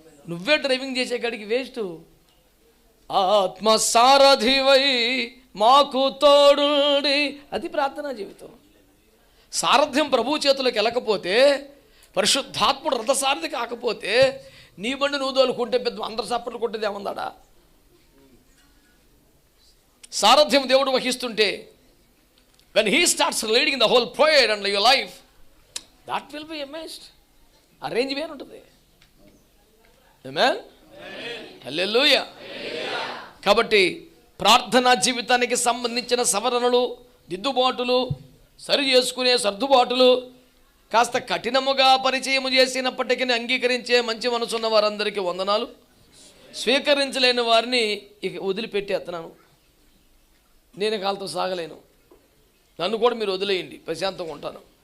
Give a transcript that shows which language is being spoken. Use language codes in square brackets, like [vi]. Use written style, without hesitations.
[te] నువ్వే డ్రైవింగ్ చేసే కాడికి వేస్ట్. ఆత్మ సారథివై మాకు తోడుండి, అది ప్రార్థనా జీవితం. సారథ్యం ప్రభు చేతులకు వెళ్ళకపోతే, పరిశుద్ధాత్ముడు రథసారథి కాకపోతే, నీ బండి నువ్వు తోలుకుంటే పెద్ద అందరు సప్పట్లు కొట్టేది ఏమందాడా? సారథ్యం దేవుడు వహిస్తుంటే, [en] when he starts leading the whole prayer and your life, that will be amazed. [te] ఆ రేంజ్ వేరు ఉంటుంది. ఆమేన్. హల్లెలూయా. కాబట్టి ప్రార్థనా జీవితానికి సంబంధించిన సవరణలు, దిద్దుబాటులు, సరి చేసుకునే సర్దుబాటులు కాస్త కఠినముగా పరిచయం చేసినప్పటికీ అంగీకరించే మంచి మనసున్న వారందరికీ వందనాలు. స్వీకరించలేని వారిని ఇక వదిలిపెట్టేస్తున్నాను. నేను కాళ్ళతో సాగలేను, నన్ను కూడా మీరు వదిలేయండి, ప్రశాంతంగా ఉంటాను.